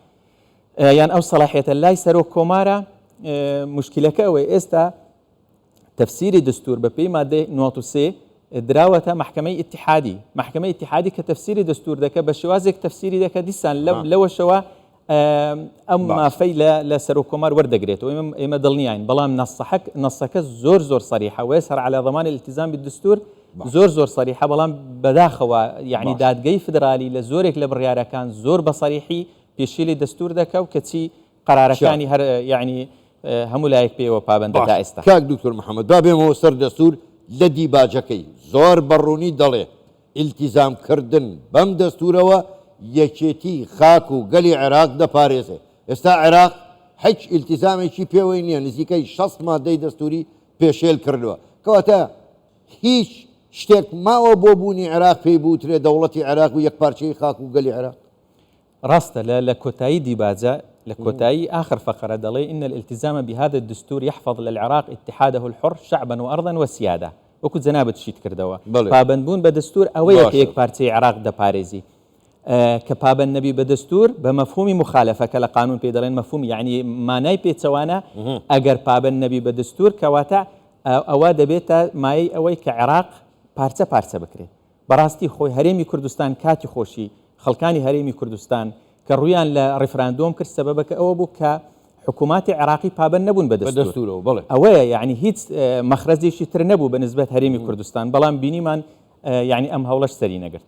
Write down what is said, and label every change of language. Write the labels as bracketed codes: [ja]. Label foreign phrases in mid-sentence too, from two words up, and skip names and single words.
[ckb] یان ئەو سەلاحیەتە لای سەرۆکۆمارە مشکلەکە ئەوەی ئێستا تەفسیری دستور بە پێی مادەی 93 دراوەتە محکەمەی ئیتیحادی کە تەفسیری دستور دەکە بە شێوازێک تەفسیری دەکە دیسان لەوەشەوە ئەم مافەی لە سەرۆکۆمار وەردەگرێتەوە ئێمە دڵنیاین بەڵام نەسەکە زۆر سەریحە وەیەسهەر [ar] على ضمان الالتزام بالدستور [ckb] زۆر سەریحە بەڵام بەداخەوە یعنی دادگەی فدرالی لە زۆرێک لە بڕیارەکان زۆر بە سەریحی پێشێلی دەستور دەکە و کەچی قرارەکانی هەر یعنی هەموو لایەک پێوە پابەندە تا ئێستا کاک دکتۆر محەممەد با بێمەوە سەر دەستور لە دیباجەکەی زۆر بەڕوونی دەڵێ ئیلتیزامکردن بەم دەستورەوە یەکێتی خاک و گەلی عێراق دەپارێزێ ئێستا عێراق هیچ ئیلتیزامێکی پێوەی نییە نزیکەی 6 مادەی دەستوری پێشێل کردووە کەواتە هیچ شتێک ماوە بۆ بوونی عێراق پێی بوترێ دەوڵەتی عێراق و یەک پارچەی خاک و گەلی عێراق ڕاستە لە کۆتایی دیباجە لە کۆتایی [ar] آخر فقرة [ckb] دەڵێ [ar] إن الالتزام بهذا الدستور يحفظ للعراق اتحاده الحر شعبا وأرضا وسيادة [ckb] وەکو جەنابەت شیت کردەوە پابندبوون بە دەستور ئەوەیە کە یەک پارچەی عێراق دەپارێزی کە پابند نەبی بە دەستور بە مەفهومی مخالفە کە لە قانون پێ دەڵێن مەفهوم یعنی مانای پێچەوانە ئەگەر پابند نەبی بە دەستور کەواتە ئەوە دەبێتە مایەی ئەوەی کە عێراق پارچە پارچە بکرێت بەڕاستی خۆی هەرێمی کوردستان کاتی خۆشی خەڵکانی هەرێمی کوردستان کە ڕویان لە ڕێفراندۆم کرد سەبەبەکە ئەوە بوو کە حکووماتی عێراقی پابند نەبوون بە دەستورەوە ئەوەیە یعنی هیچ مەخرەجێکی تر نەبوو بە نسبەت هەرێمی کوردستان بەڵام بینیمان یعنی ئەم هەوڵەش سەری نەگرت